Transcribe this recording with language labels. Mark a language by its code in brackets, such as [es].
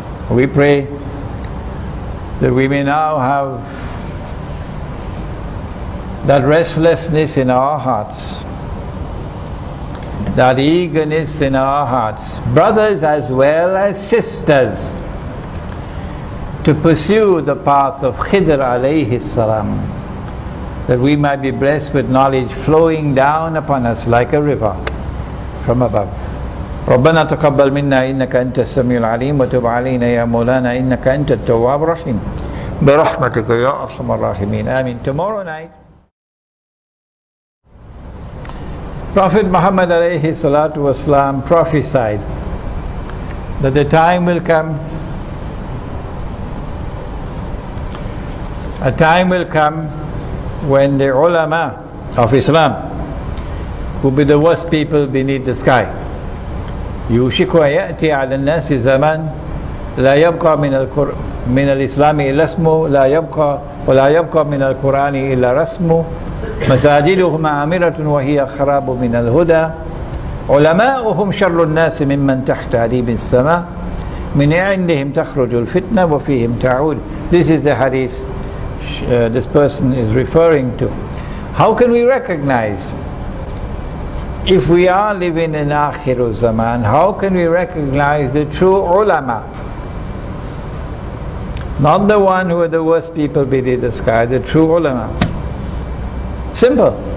[en] We pray that we may now have that restlessness in our hearts, that eagerness in our hearts, brothers as well as sisters, to pursue the path of Khidr alayhi salam, that we might be blessed with knowledge flowing down upon us like a river from above. [ar] ربنا تقبل منا إنك أنت السميع العليم وتب علينا يا مولانا إنك أنت التواب الرحيم برحمتك يا أرحم الراحمين آمين. [en] Tomorrow night, Prophet Muhammad alayhi salatu wasalam prophesied that the time will come, a time will come when the ulama of Islam will be the worst people beneath the sky. [ar] يوشك يأتي على الناس زمان لا يبقى من الإسلام إلا اسمه لا يبقى ولا يبقى من القرآن إلا رسمه مساجدهم عامرة وهي خراب من الهدى علماؤهم شر الناس ممن تحت أديب السماء من عندهم تخرج الفتنة وفيهم تعود. [en] This is the hadith this person is referring to. How can we recognize, if we are living in akhir zaman, how can we recognize the true ulama? Not the one who are the worst people beneath the sky, the true ulama. Simple.